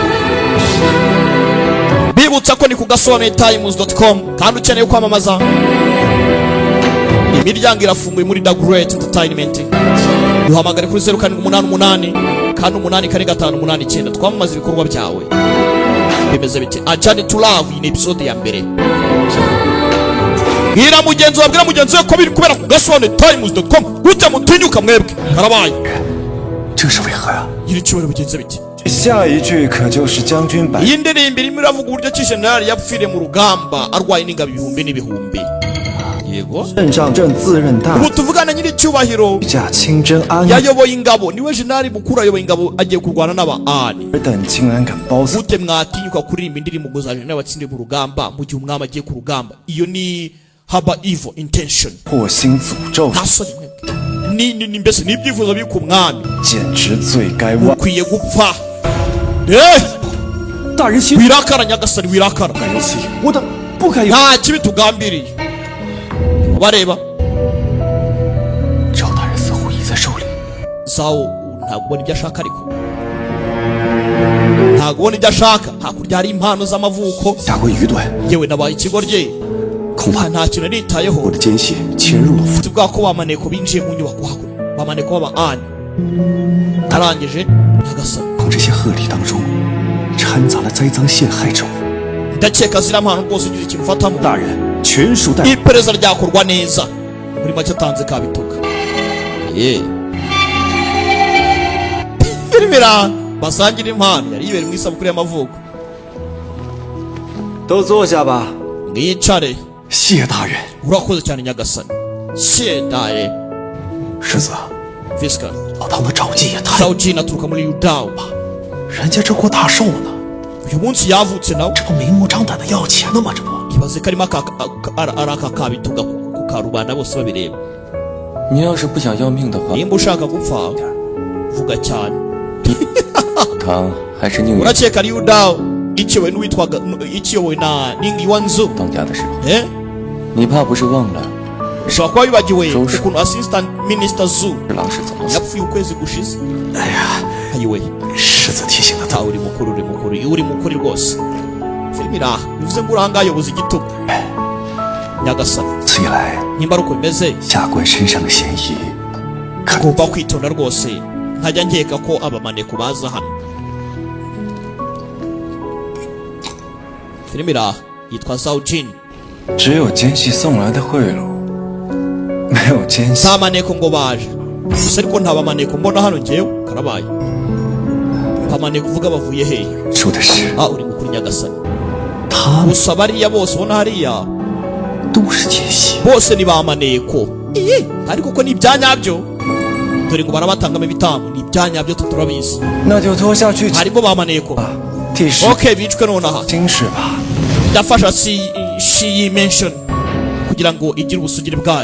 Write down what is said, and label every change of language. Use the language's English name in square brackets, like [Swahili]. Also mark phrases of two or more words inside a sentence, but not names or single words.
[Kinyarwanda] Bibutsa ko ni ku gasobanetimes.com kandi ukeneye kwamamaza. Imiryango irafunguye muri The Great Entertainment. Duhamagare kuri 0788 kandi 84589 twamamaza ibikorwa byawe. Bimeze bite? Ajani [English] to love in episode [Kinyarwanda] ya mbere. Gira mugenzi wabwira mugenzi we ko biri kubera ku gasobanetimes.com gute mutinyuka mwebwe. Karabaye. [Chinese] 这是为何呀？ [Kinyarwanda] Iri cyubero bigenze bite? [Chinese] 下一句可就是将军百。 [Kinyarwanda] Iyi ndirimbo irimo iravuga uburyo ki General yapfiriye mu rugamba arwaye n'ingabo ibihumbi n'ibihumbi. Yego. [Chinese] 任上朕自任大 [Kinyarwanda] Ubu tuvugana nyiri cyubahiro [Chinese] 驾清真安 [Kinyarwanda] yayoboye ingabo, niwe General mukuru ayoboye ingabo agiye kurwana n'abaani. [Chinese] 尔等竟然敢包死， [Kinyarwanda] Gute mwatinyuka kuririmba indirimbo ngo za General batsindiye mu rugamba mu gihe umwami agiye ku rugamba? Iyo ni haba [English] evil intention. [Chinese] 破心诅咒， [Kinyarwanda] Ntasoni mwebwe. Ni mbese ni ibyifuzo biri ku mwami. [Chinese] 简直罪该万。 [Kinyarwanda] Ukwiye gupfa. [Chinese] 大人息怒， [Kinyarwanda] Wirakara nyagasani wirakara. [Chinese] 该有此意，我等不该有。 [Kinyarwanda] Nta kibi tugambiriye. Bareba [Chinese] 赵大人似乎已在手里。 [Kinyarwanda] Sawo ntabwo ubona ibyo ashaka ariko. Ntabwo ubona ibyo ashaka. Hakurya hari impano z'amavuko. [Chinese] 下过愚钝， [Kinyarwanda] Yewe nabaye ikigoryi. [Chinese] 恐怕 [Kinyarwanda] Nta kintu nitayeho. [Chinese] 我的奸细潜入了府。 [Kinyarwanda] Tuvuga ko bamaneko binjiye mu nyubako hakurya. Bamaneko b'abaani. Arangije nyagasani. [Chinese] 从这些鹤礼当中掺杂了栽赃陷害之物。 [Kinyarwanda] Ndakeka ziriya mpano rwose ugize ikintu ufatamo. [Chinese] 大人全属待。 [Kinyarwanda] Iperereza ryakorwa neza. Muri make atanze kabituka. Filmira basangira impano yari yibere mu isabukuru y'amavuko. [Chinese] 都坐下吧。 [Kinyarwanda] Mwicare. [Chinese] 谢大人。 [Kinyarwanda] Urakoze cyane nyagasani. Shedaye. [Chinese] 世子， [Kinyarwanda] Fiska. [Chinese] 老唐的赵姬也太…… [Kinyarwanda] Saujin aturuka muri Yudawa. [Chinese] 人家这过大寿呢， [Kinyarwanda] Uyu munsi yavutse nawe. [Chinese] 这不明目张胆的要钱呢吗？这不， [Kinyarwanda] Ibaze ko arimo araka kabituga ku karubanda bose babireba. [Chinese] 你要是不想要命的话， [Kinyarwanda] Nimba ushaka gupfa vuga cyane. [Chinese] 唐还是宁愿 [Kinyarwanda] Urakeka ari Yudawa ikiyobowe n'uwitwaga ikiyobowe na Ningi Wanzu. [Chinese] 当家的时候，你怕不是忘了 [Kinyarwanda] ushobora kuba wibagiwe ukuntu [English] Assistant Minister [Kinyarwanda] Zu [Chinese] 这狼是怎么死？ [Kinyarwanda] yapfuye ukwezi gushize. [Chinese] 哎呀， [Kinyarwanda] Ayiwe. [Chinese] 世子提醒的 [Kinyarwanda] Uri mukuru uri mukuru rwose. Filmira bivuze ngo uranga ayoboza igitugu. Nyagasani. [Chinese] 此以来， [Kinyarwanda] Nimba ari uko bimeze [Chinese] 下官身上的嫌疑，可 [Kinyarwanda] ugomba kwitonda rwose. Ntajya nkeka ko abamaneko baza hano. Filmira yitwa Saujin. [Chinese] 只有奸细送来的贿赂，没有奸细。 [Kinyarwanda] Nta maneko ngo baje. Gusa ariko nta bamaneko mbona hano njyewe. Karabaye. Amaneko uvuga bavuye hehe? [Chinese] 说的是 [Kinyarwanda] Uri mukuru nyagasani. [Chinese] 他们 [Kinyarwanda] Gusa bariya bose ubona hariya [Chinese] 都是奸细。 [Kinyarwanda] bose ni ba maneko. Ariko ko ni ibyanyabyo. Dore ngo barabatangamo ibitambo. Ni ibyanyabyo tuturabizi. [Chinese] 那就拖下去 [Kinyarwanda] Harimo ba maneko. [Chinese] 第十 [Kinyarwanda] Okay, bicwe nonaha. [Chinese] 经事吧。 [Kinyarwanda] Ndafasha si mention kugira ngo igire ubusugire bwayo.